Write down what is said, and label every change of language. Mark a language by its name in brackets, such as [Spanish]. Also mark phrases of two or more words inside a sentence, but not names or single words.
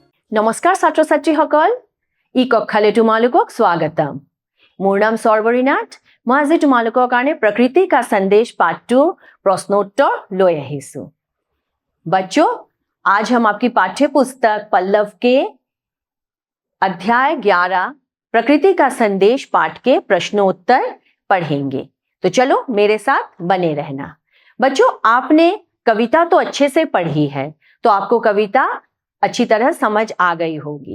[Assamese] নমস্কাৰ ছাত্ৰ ছাত্ৰীসকল, ই কক্ষালৈ তোমালোকক স্বাগতম। মোৰ নাম সৰ্বৰী নাথ। মই আজি তোমালোকৰ কাৰণে प्रकृति का संदेश पार्ट 2 प्रश्नोत्तर লৈ আহিছো। [Hindi] बच्चों, आज हम आपकी पाठ्य पुस्तक पल्लव के अध्याय 11 प्रकृति का संदेश पाठ के प्रश्नोत्तर पढ़ेंगे। तो चलो मेरे साथ बने रहना। बच्चों, आपने कविता तो अच्छे से पढ़ी है, तो आपको कविता अच्छी तरह समझ आ गई होगी।